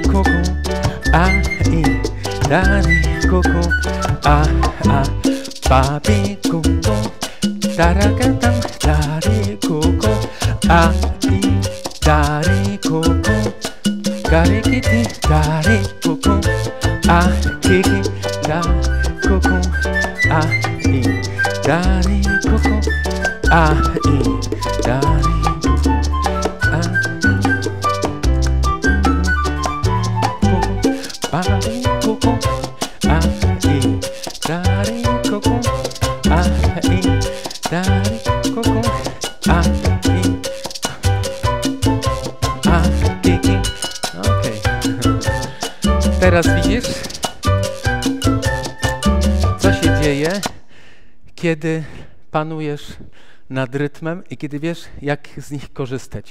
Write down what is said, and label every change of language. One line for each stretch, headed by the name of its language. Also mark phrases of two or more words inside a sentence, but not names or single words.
Polish: kuku, a, i, dari, kuku, a, babi, kuku, tarakatam, dari, kuku, a, i, dari, kuku, karikiti, dari, kuku, a, kiki, da, kuku, a, i, dari, kuku, a, i, dari, a, kuku, babi, kuku, a, i, dari, kuku, a, i, dari, kuku, a, i, a, kiki. Okej. Teraz widzisz, co się dzieje, kiedy panujesz nad rytmem i kiedy wiesz, jak z nich korzystać.